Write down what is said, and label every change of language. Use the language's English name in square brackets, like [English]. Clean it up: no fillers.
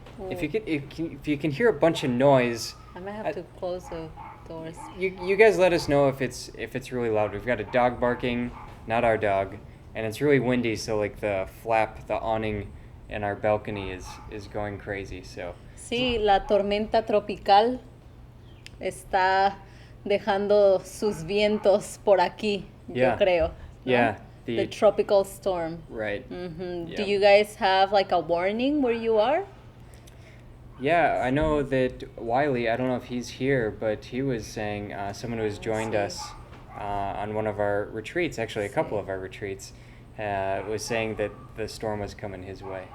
[English] If you can hear a bunch of noise, I might have to close the doors. you guys let us know if it's really loud. We've got a dog barking, not our dog, and it's really windy, so like the awning in our balcony is going crazy. So [Spanish] Sí, la tormenta tropical está dejando sus vientos por aquí, yo creo. ¿no? [English] Yeah. The tropical storm. Right. Yeah. Do you guys have like a warning where you are? Yeah, I know that Wiley, I don't know if he's here, but he was saying, someone who has joined us on one of our retreats, actually a couple of our retreats, was saying that the storm was coming his way.